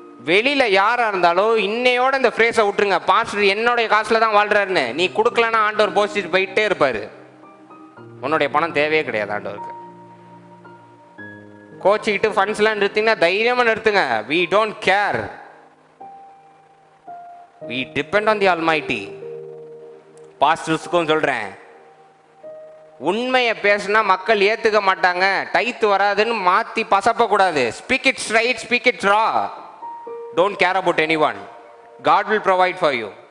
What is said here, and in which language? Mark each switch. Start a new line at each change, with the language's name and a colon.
Tamil: வெளியில யாரா இருந்தாலும் இன்னையோட இந்த ஃப்ரேஸை விட்டுருங்க, பாஸ்டர் என்னுடைய காசுல தான் வாழ்றாருன்னு. நீ கொடுக்கலன்னா ஆண்டவர் போசிட்டு போயிட்டே இருப்பாரு. உன்னுடைய பணம் தேவையே கிடையாது ஆண்டவருக்கு. கோச்சிக்கிட்டு ஃபண்ட்ஸ்லாம் நிறுத்திங்கன்னா தைரியமா நிறுத்துங்க.
English: we don't care, we depend on the Almighty.
Tamil: பாஸ்டர்ஸ்க்கும் சொல்றேன், உண்மையை பேசினா மக்கள் ஏத்துக்க மாட்டாங்க, டைத்து வராதுன்னு மாத்தி பசப்ப கூடாது.
English: Speak it straight, speak it raw. Don't care about anyone. God will provide for you.